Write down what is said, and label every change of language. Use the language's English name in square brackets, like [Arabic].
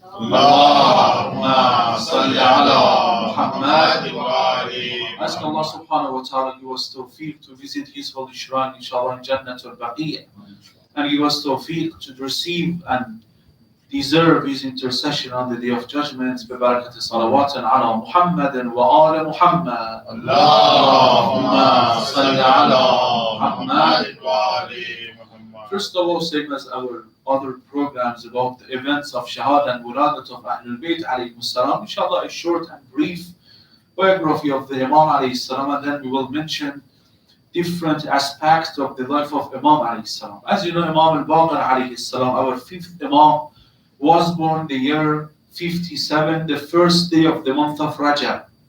[Arabic] اللهم صل على محمد وآل [English] Ask Allah subhanahu wa ta'ala give us tawfiq to visit his holy shrine, inshallah, in Baqir, and give us tawfiq to receive and deserve his intercession on the day of judgment. [Arabic] ببركة صلوات على محمد وآل محمد. اللهم صل على محمد وآل محمد. [English] First of all, same as our other programs about the events of Shahdat and Wuladat of Ahlul Bayt alayhi salam, inshallah, a short and brief biography of the Imam alayhi salam, and then we will mention different aspects of the life of Imam alayhi salam. As you know, Imam al-Baqir alayhi salam, our fifth Imam, was born the year 57, the first day of the month of Rajab.